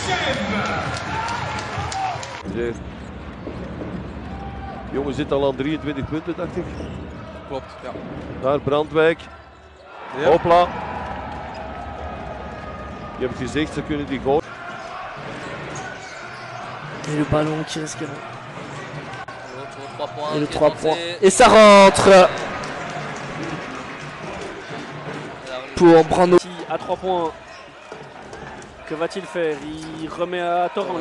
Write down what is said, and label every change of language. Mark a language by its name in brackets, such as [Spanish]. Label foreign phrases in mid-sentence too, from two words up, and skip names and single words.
[Dutch] De jongen zit al aan 23 punten, dacht ik. Klopt, ja. Daar Brandwijk. Ja. Hopla. Je hebt gezegd, ze kunnen die gooien. [French] Et le ballon qui risque. Et le 3 points. Et ça rentre pour Brando. À 3 points. Que va-t-il faire? Il remet à Torrance.